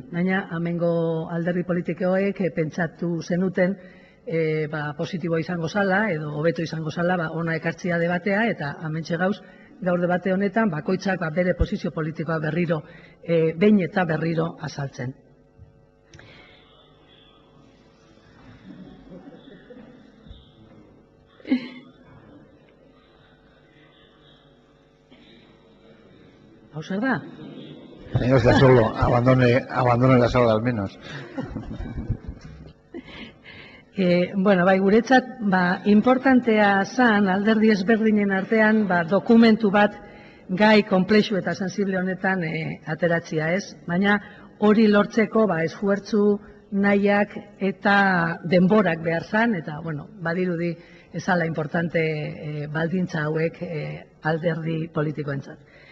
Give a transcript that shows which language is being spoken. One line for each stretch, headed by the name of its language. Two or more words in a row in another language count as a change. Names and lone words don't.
Basque: Baina, hemengo alderdi politikoek pentsatu zenuten positiboa izango zala, edo hobeto izango zala, ona ekartzia debatea, eta hementxe gauz, gaur debate honetan, bakoitzak bere posizio politikoa berriro, behin eta berriro azaltzen. Hau zer da?
Spanish: Señor Sasolo, abandone la sala al menos.
Basque: Bai, guretzat, importantea zan, alderdi ezberdinen artean, dokumentu bat gai komplexu eta sensible honetan ateratzia ez. Baina hori lortzeko esfuertzu nahiak eta denborak behar zan, eta badirudi ezala importante baldintza hauek alderdi politikoentzat.